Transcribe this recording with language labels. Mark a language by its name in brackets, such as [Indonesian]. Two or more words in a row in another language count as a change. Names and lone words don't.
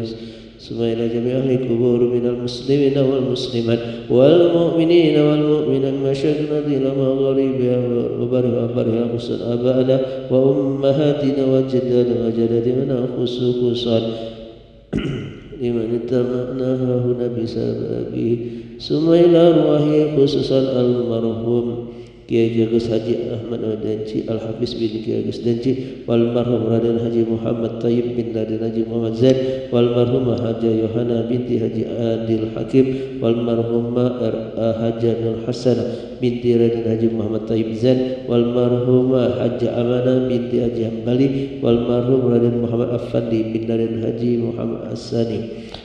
[Arabic] ثم إلى جميع أهل القبور من المسلمين والمسلمات والمؤمنين والمؤمنات مشايخنا إلى مغاربها وبرها خصوصا آبائنا وأمهاتنا وجدنا وجداتنا خصوصا لمن اتبعناها هنا بسببه. ثم إلى أرواحه خصوصا المرحوم Kiai Agus Haji Ahmad Danci Al-Hafiz bin Kiai Agus Danci والمرحوم Raden Haji Muhammad Tayyib bin Raden Haji Muhammad Zain والمرحومة Haja Yohana binti Haji Adil Hakim والمرحومة Haja Nur Hasanah binti Raden Haji Muhammad Tayyib Zain والمرحومة Haja Amanah binti Haji Hambali والمرحوم Raden Muhammad Affandi bin Raden Haji Muhammad Asani